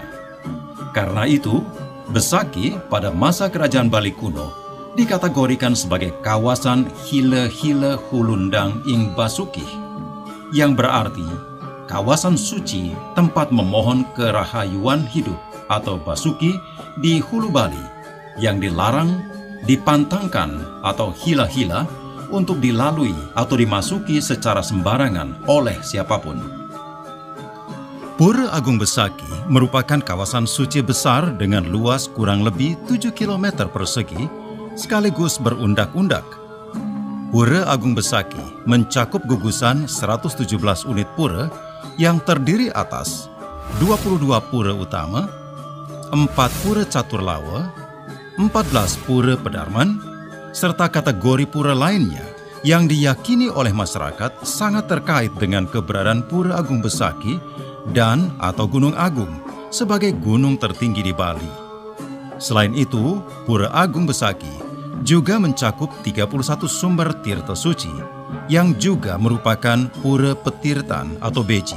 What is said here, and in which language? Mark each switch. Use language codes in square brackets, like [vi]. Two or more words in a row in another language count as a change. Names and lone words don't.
[id] Karena itu, Besaki pada masa kerajaan Bali kuno dikategorikan sebagai kawasan Hile-Hile Hulundang ing Basukih, yang berarti kawasan suci tempat memohon kerahayuan hidup atau Basuki di hulu Bali, yang dilarang, dipantangkan atau hila-hila untuk dilalui atau dimasuki secara sembarangan oleh siapapun. Pura Agung Besaki merupakan kawasan suci besar dengan luas kurang lebih 7 km persegi sekaligus berundak-undak. Pura Agung Besaki mencakup gugusan 117 unit pura yang terdiri atas 22 pura utama, 4 pura caturlawa, 14 pura pedarman, serta kategori pura lainnya yang diyakini oleh masyarakat sangat terkait dengan keberadaan Pura Agung Besaki dan atau Gunung Agung sebagai gunung tertinggi di Bali. Selain itu, Pura Agung Besaki juga mencakup 31 sumber tirta suci yang juga merupakan pura petirtan atau beji.